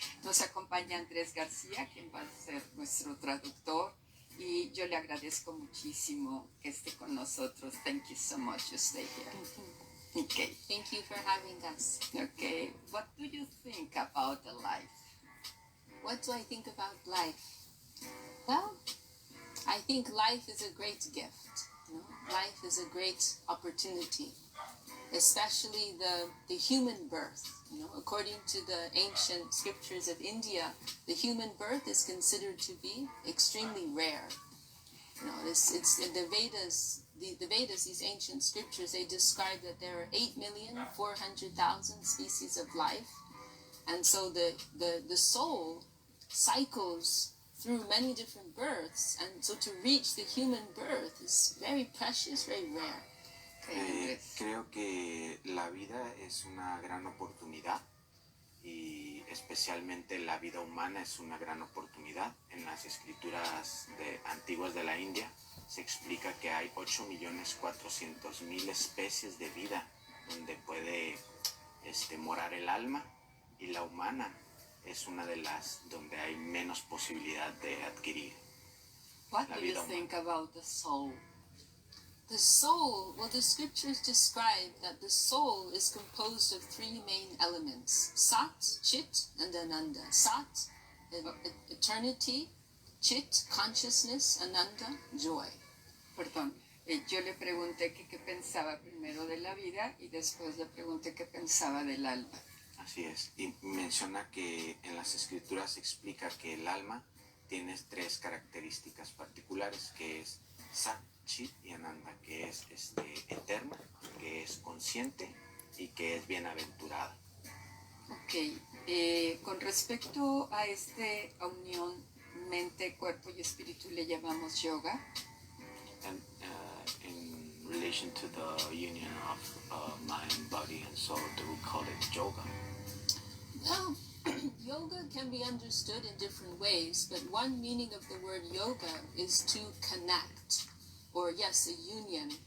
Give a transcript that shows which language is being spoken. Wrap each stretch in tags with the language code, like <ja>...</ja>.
<es>Nos acompaña Andrés García, quien va a ser nuestro traductor. Y yo le agradezco muchísimo que esté con nosotros.</es> <en>Thank you so much to stay here. Okay. Thank you for having us. Okay. What do you think about the life? What do I think about life? Well, I think life is a great gift. You know? Life is a great opportunity, especially the human birth. You know, according to the ancient scriptures of India, the human birth is considered to be extremely rare. You know, it's in the Vedas. The Vedas, these ancient scriptures, they describe that there are 8,400,000 species of life, and so the soul cycles through many different births, and so to reach the human birth is very precious, very rare.</en> <es>Creo que la vida es una gran oportunidad y especialmente la vida humana es una gran oportunidad. En las escrituras antiguas de la India se explica que hay 8,400,000 especies de vida donde puede morar el alma, y la humana es una de las donde hay menos posibilidad de adquirir.</es> <en>What do you think about the soul? The soul, well, the scriptures describe that the soul is composed of three main elements: Sat, Chit, and Ananda. Sat, eternity; Chit, consciousness; Ananda, joy.</en> <es>Perdón, yo le pregunté qué pensaba primero de la vida y después le pregunté qué pensaba del alma. Así es, y menciona que en las escrituras se explica que el alma tiene tres características particulares, que es Sat, Chit y Ananda, que es eterna, que es consciente y que es bienaventurada. Ok, con respecto a esta unión mente, cuerpo y espíritu le llamamos yoga.</es> <en>And in relation to the union of mind, body and soul, do we call it yoga? Well, yoga can be understood in different ways, but one meaning of the word yoga is to connect, or yes, a union.</en>